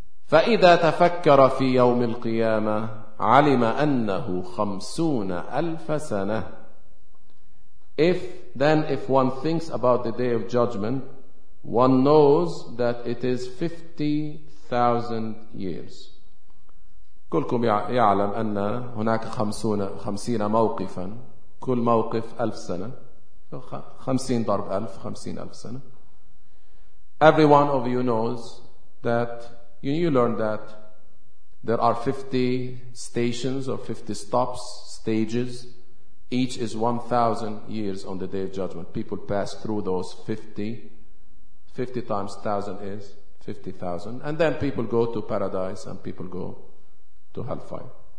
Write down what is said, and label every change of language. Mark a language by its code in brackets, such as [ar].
[ar] فَإِذَا تَفَكَّرَ فِي يَوْمِ الْقِيَامَةِ عَلِمَ أَنَّهُ خَمْسُونَ أَلْفَ سَنَةٍ. [en] If one thinks about the day of judgment, one knows that it is 50,000 years. [ar] كلكم يعلم أن هناك خمسين موقفا، كل موقف ألف سنة، خمسين ضرب ألف، خمسين ألف سنة. [en] Every one of you knows that you learn that there are 50 stations or 50 stops, stages. Each is 1,000 years on the Day of Judgment. People pass through those 50 times 1,000 is 50,000, and then people go to paradise and people go to hellfire.